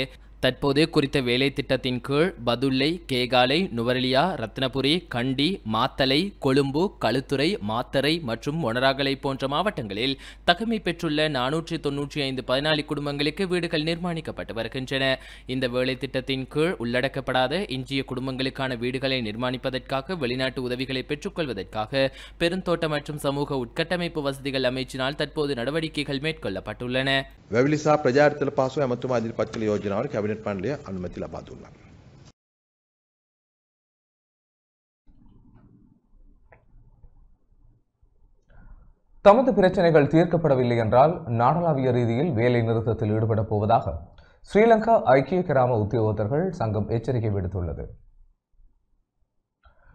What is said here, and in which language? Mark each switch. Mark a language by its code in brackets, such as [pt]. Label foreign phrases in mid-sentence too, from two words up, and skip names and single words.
[ta] தற்போது குறித்த வேலை திட்டத்தின் கீழ் பதுளை, கேகாலை, நுவரெலியா, ரத்னபுரி, கண்டி, மாத்தலை, கொழும்பு, களுத்துறை, மாத்தறை மற்றும் மொனராகலை போன்ற மாவட்டங்களில் தகமை பெற்றுள்ள 495 பயனாளி குடும்பங்களுக்கு வீடுகள் நிர்மாணிக்கப்பட்டு வருகின்றன. இந்த வேலை திட்டத்தின் கீழ் உள்ளடக்கப்படாத எஞ்சிய குடும்பங்களுக்கான வீடுகளை நிர்மாணிப்பதற்காக வெளிநாட்டு உதவிகளை பெற்றுக்கொள்வதற்காக பெருந்தோட்ட மற்றும் சமூக உட்கட்டமைப்பு வசதிகள் அமைச்சினால் தற்போது நடவடிக்கைகள் மேற்கொள்ளப்பட்டுள்ளன. [si] වැවිලි සහ ප්‍රජාතන්ත්‍ර පහසුව ඇමතුමා ඉදිරිපත් කළ යෝජනාවට කැබිනට් මණ්ඩලය අනුමැති ලබා දුන්නා. [ta] தமது பிரச்சனைகள் தீர்க்கப்படவில்லை என்றால் நாடளாவிய ரீதியில் வேலை நிறுத்தத்தில் ஈடுபடப் போவதாக ஸ்ரீலங்கா ஐக்கிய கிராம உத்தியோகத்தர்கள் சங்கம் எச்சரிக்கை விடுத்துள்ளது.